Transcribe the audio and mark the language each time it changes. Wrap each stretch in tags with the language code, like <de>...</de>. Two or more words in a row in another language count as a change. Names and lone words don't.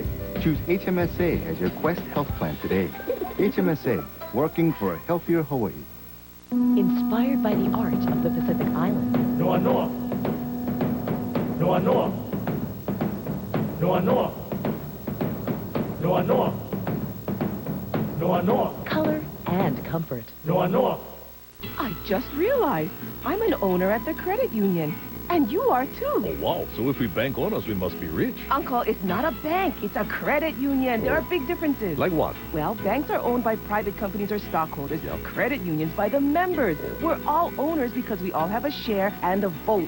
<en>Choose HMSA as your Quest health plan today. HMSA, working for a healthier Hawaii. Inspired by the art of the Pacific Islands. Noa Noa. Noa Noa. Noa Noa. Noa Noa. Noa Noa. Color and comfort. Noa Noa. I just realized I'm an owner at the credit union. And you are too. Oh, wow. So if we bank on us, we must be rich. Uncle, it's not a bank. It's a credit union. There are big differences. Like what? Well, banks are owned by private companies or stockholders. Credit unions by the members. We're all owners because we all have a share and a vote.</en>